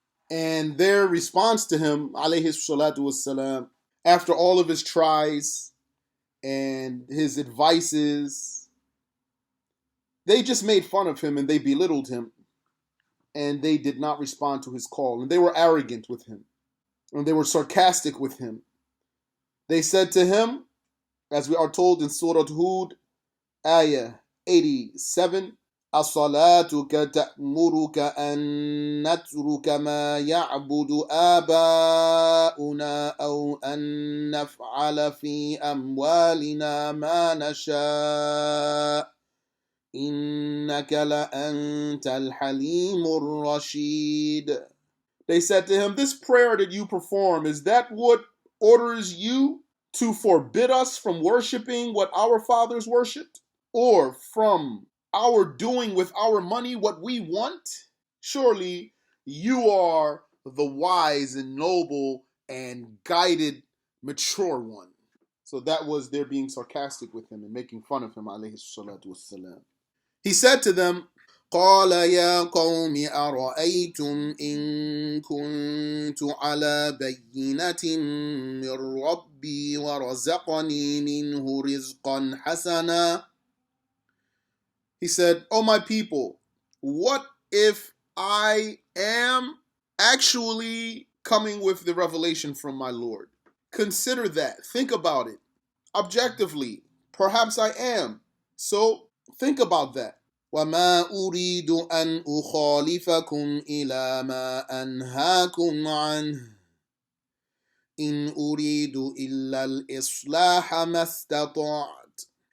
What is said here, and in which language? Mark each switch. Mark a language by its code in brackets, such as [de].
[en] And their response to him, alayhi salatu wassalam, after all of his tries and his advices, they just made fun of him and they belittled him. And they did not respond to his call. And they were arrogant with him. And they were sarcastic with him. They said to him, as we are told in Surah Hud, Ayah 87, [ar] أَصَلَاتُكَ تَأْمُرُكَ أَن نَتْرُكَ مَا يَعْبُدُ آبَاؤُنَا أَوْ أَن نَفْعَلَ فِي أَمْوَالِنَا مَا نَشَاءُ إِنَّكَ لَأَنْتَ الْحَلِيمُ الرَّشِيدُ. [en] They said to him, this prayer that you perform, is that what orders you to forbid us from worshiping what our fathers worshipped? Or from our doing with our money what we want? Surely you are the wise and noble and guided, mature one. So that was their being sarcastic with him and making fun of him, alayhi salatu wassalam. He said to them, [ar] قال يا قوم أرأيتم إن كنت على بينة من ربي ورزقني منه رزقا حسنا. [en] He said, oh my people, what if I am actually coming with the revelation from my Lord? Consider that. Think about it. Objectively, perhaps I am. So think about that. [ar] وَمَا أُرِيدُ أَنْ أُخَالِفَكُمْ إِلَى مَا أَنْهَاكُمْ عَنْهُ إِنْ أُرِيدُ إِلَّا الْإِصْلَاحَ مَا اسْتَطَعْتُ.